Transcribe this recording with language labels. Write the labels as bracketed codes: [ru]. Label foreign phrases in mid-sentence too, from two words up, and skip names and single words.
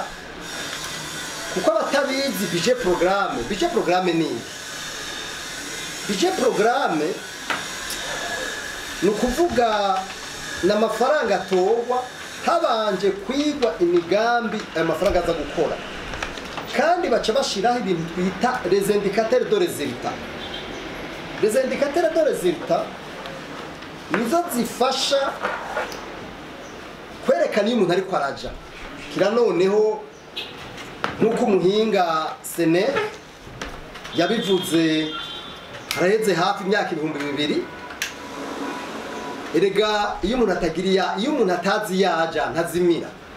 [rn] Kuko abatabizi [fr] budget programme [rn] ni [fr] budget programme [rn] ni ukuvuga n'amafaranga atorwa habanje kwigwa imigambi ayo mafaranga aza gukora, kandi baca bashiraho ibintu twita [fr] les indicateurs de résultat. Les indicateurs de résultat [rn] nizo zifasha kwerekana iyo umuntu ariko araja. Kira noneho nuko umuhinga Sene yabivuze haraheze hafi imyaka 2000, erega iyo umuntu atazi yaja ntazimira.